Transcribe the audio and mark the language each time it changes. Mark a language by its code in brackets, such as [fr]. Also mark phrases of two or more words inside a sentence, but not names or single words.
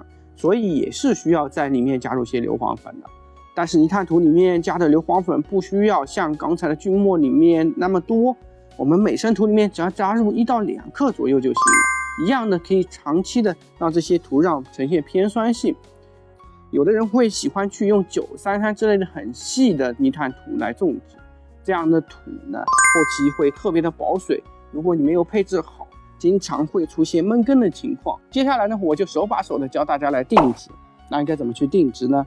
[zh] 所以也是需要在裡面加入些硫磺粉的，但是泥炭土裡面加的硫磺粉不需要像剛才的锯末裡面那麼多，我們每升土裡面只要加入1到2克左右就行了，一樣的可以長期的讓這些土壤呈現偏酸性。有的人會喜歡去用933之類的很細的泥炭土來種植，這樣的土呢，後期會特別的保水，如果你沒有配置好，經常會出現悶根的情況。接下來呢，我就手把手的教大家來定植。那應該怎麼去定植呢？